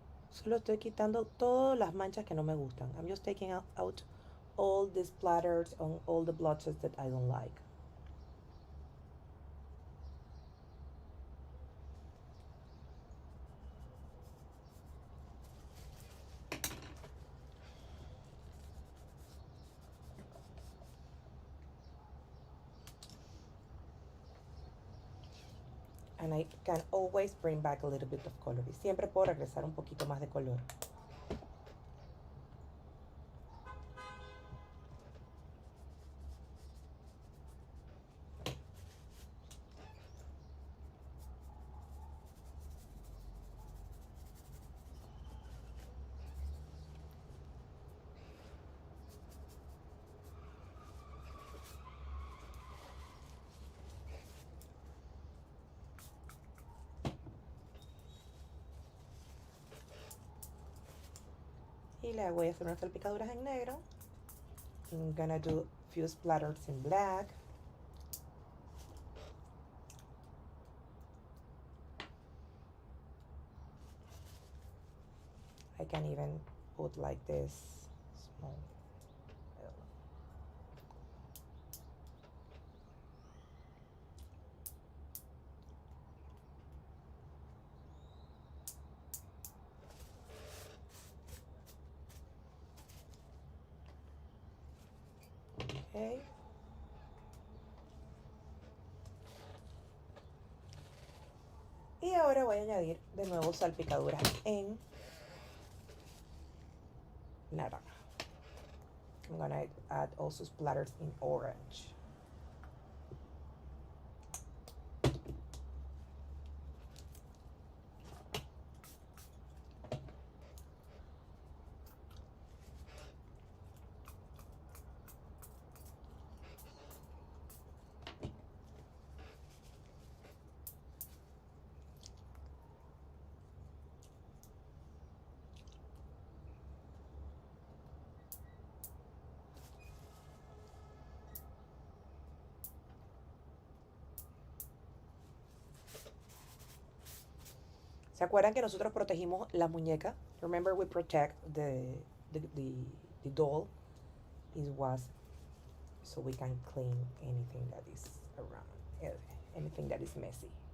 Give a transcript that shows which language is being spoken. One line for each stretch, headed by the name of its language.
Spanish: Solo estoy quitando todas las manchas que no me gustan.
English: I'm just taking out all the splatters on all the blotches that I don't like. And I can always bring back a little bit of color.
Spanish: Y siempre puedo regresar un poquito más de color. Y le voy a hacer unas salpicaduras en negro.
English: I'm gonna do a few splatters in black. I can even put like this small. Okay.
Spanish: Y ahora voy a añadir de nuevo salpicaduras en naranja.
English: I'm gonna add also splatters in orange.
Spanish: ¿Se acuerdan que nosotros protegimos la muñeca?
English: Remember we protect the, the, the doll. It was so we can clean anything that is around, anything that is messy.